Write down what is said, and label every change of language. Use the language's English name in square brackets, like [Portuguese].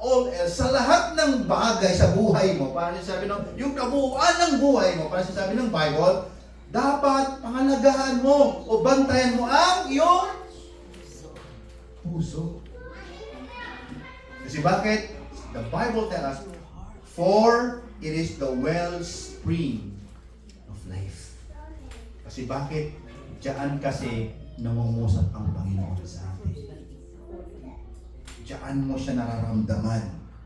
[English] all else, [Filipino] sa lahat ng bagay sa buhay mo, para sinasabi ng, yung kabuuan ng buhay mo, para sinasabi ng Bible, dapat pangalagahan mo o bantayan mo ang iyong puso. Kasi bakit? [English] The Bible tells us, for it is the wellspring of life. [Filipino] Kasi bakit? Diyan kasi nangungusap ang Panginoon sa atin. Diyan mo siya nararamdaman.